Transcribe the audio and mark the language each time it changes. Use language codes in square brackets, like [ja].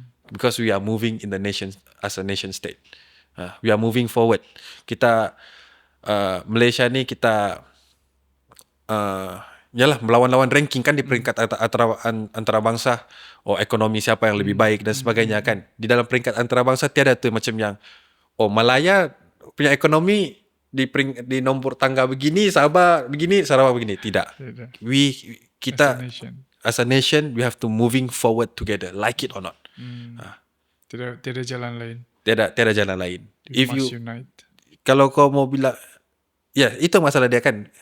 [en] Because we are moving in the nation as a nation state. We are moving forward. [ms] Kita Malaysia ni kita yalah melawan-lawan ranking kan di peringkat antarabangsa, ekonomi siapa yang lebih baik dan sebagainya kan. Di dalam peringkat antarabangsa tiada tu macam yang Malaya punya ekonomi di nombor tangga begini, Sabah begini, Sarawak begini. Tidak. Kita [en] as a nation we have to moving forward together, like it or not. [ms] Tiada jalan lain. Tiada jalan lain. [en] We must unite. [ms] Kalau kau mau bilang itu masalah dia kan.